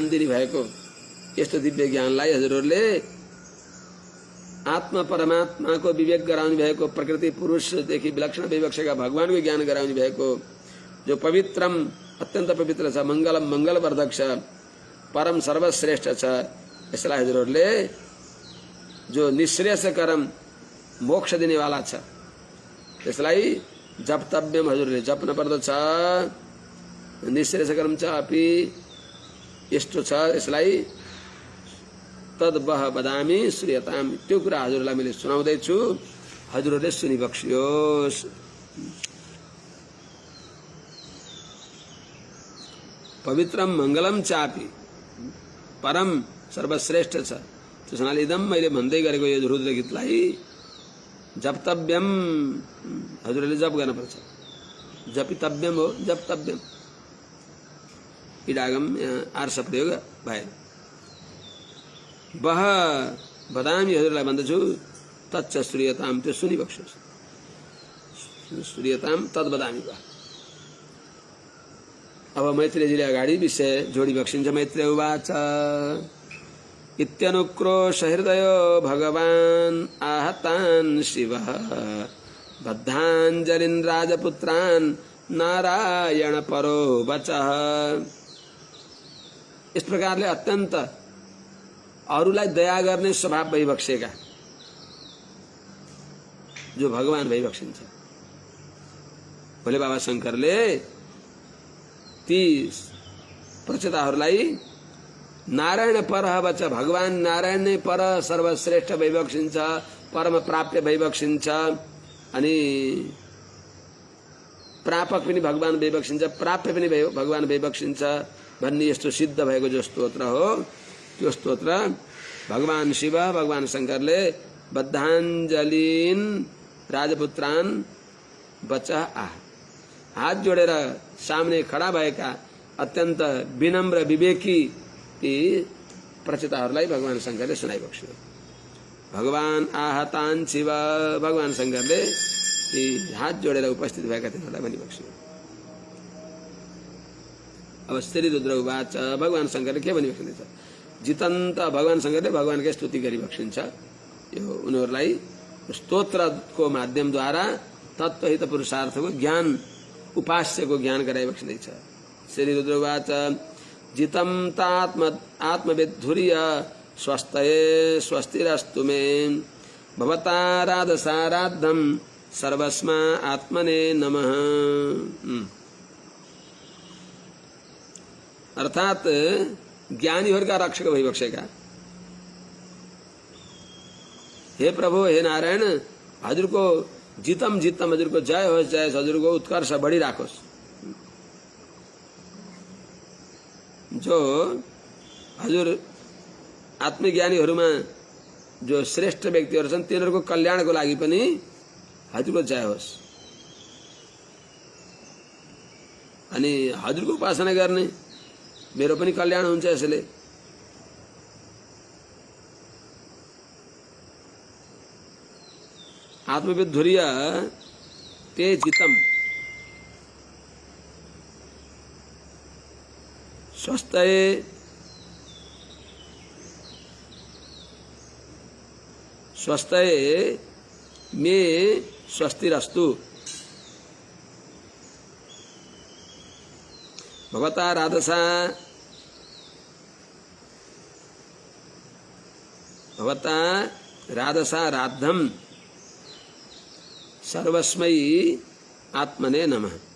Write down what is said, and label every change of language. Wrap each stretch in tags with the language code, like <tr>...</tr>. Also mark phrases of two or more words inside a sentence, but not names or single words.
<ne>दिने भएको यस्तो दिव्य ज्ञानलाई हजुरहरूले आत्मा परमात्माको विवेक गराउनु भएको, प्रकृति पुरुषदेखि विलक्षण भइबक्सेका भगवानको ज्ञान गराउनु भएको जो पवित्रम अत्यन्त पवित्र छ, मंगलम मंगलवर्धक छ, परम सर्वश्रेष्ठ छ, यसलाई हजुरहरूले जो निश्रेयसकरम मोक्ष दिनेवाला छ त्यसलाई जप्तव्यम हजुरले जप्न पर्दछ। निश्रेयसकरम छ अपि यस्तो छ, यसलाई</ne> <sa>तद्वह वदामि श्रूयताम,</sa> <ne>त्यो कुरा हजुरलाई मैले सुनाउँदैछु, हजुरहरूले सुनिबक्सियोस्।</ne> <sa>पवित्रम मंगलम चापि,</sa> <ne>परम सर्वश्रेष्ठ छ, त्यसनाले इदम मैले भन्दै गरेको यो रुद्र गीतलाई जप्तव्यम, हजुरले जप गर्नुपर्छ। जपितव्यम हो, जप्तव्यम। इडागम आर्ष प्रयोग भएन।</ne> <sa>वह बदामी,</sa> <ne>हजुरलाई भन्दछु,</ne> <sa>तच्च श्रूयताम,</sa> <ne>त्यो सुनिबक्सोस्।</ne> <sa>श्रूयताम तद् बदामी।</sa> <ne>वह अब मैत्रेयजीले अगाडि विषय जोडी बक्सिन्छ।</ne> <sa>मैत्रेय उवाच इत्यनुक्रोश हृदयो भगवान् आहतान् शिवः बद्धाञ्जलिन् राजपुत्रान् नारायण परो वचः।</sa> <ne>इस प्रकारले अत्यन्त अरूलाई दया गर्ने स्वभाव भइबक्सेका जो भगवान भइबक्सिन्छ। भोले बाबा शंकरले ती प्रचेताहरूलाई</ne> <sa>नारायण पर वच,</sa> <ne>भगवान नारायण नै पर सर्वश्रेष्ठ भइबक्सिन्छ, परम प्राप्य भइबक्सिन्छ, अनि प्रापक पनि भगवान भइबक्सिन्छ, प्राप्य पनि भगवान भइबक्सिन्छ भन्ने यस्तो सिद्ध भएको जो स्तोत्र हो, त्यो स्तोत्र भगवान शिव, भगवान शंकरले</ne> <sa>बद्धाञ्जलिन राजपुत्रान् बचा आह,</sa> <ne>हात जोडेर सामने खडा भएका अत्यन्त विनम्र विवेकी ती प्रचेताहरूलाई भगवान शंकरले सुनाइबक्स्यो।</ne> <sa>भगवान आहतान् शिव,</sa> <ne>भगवान शंकरले ती हात जोडेर उपस्थित भएका तिनीहरूलाई भनिबक्स्यो।</ne> <sa>अब श्री रुद्र उवाच,</sa> <ne>भगवान शंकरले के भनिबक्सिन्छ? जितन्त, भगवान शंकरले भगवानकै स्तुति गरिबक्सिन्छ। यो उनीहरूलाई स्तोत्रको माध्यमद्वारा तत्त्वहित पुरुषार्थको ज्ञान, उपास्यको ज्ञान गराइबक्सिँदैछ।</ne> <sa>श्री रुद्र उवाच जितं आत्मविद्धुर्य स्वस्तये स्वस्तिरस्तु मे भवता राधसाराद्धं सर्वस्मा आत्मने नमः।</sa> <ne>अर्थात ज्ञानीहरूका रक्षक भइबक्सेका हे प्रभु, हे नारायण, हजुरको</ne> <sa>जितम जितम,</sa> <ne>हजुरको जय होस्, जय, हजुरको उत्कर्ष बढिराखोस्। जो हजुर आत्मज्ञानीहरूमा जो श्रेष्ठ व्यक्तिहरू छन् तिनीहरूको कल्याणको लागि पनि हजुरको जय होस्। अनि हजुरको उपासना गर्ने मेरो पनि कल्याण हुन्छ यसले।</ne> <sa>आत्मविद्धुर्य ते जितम स्वस्तये स्वस्तये मे स्वस्तिरस्तु भवता राधसा राद्धम सर्वस्मै आत्मने नमः।</sa>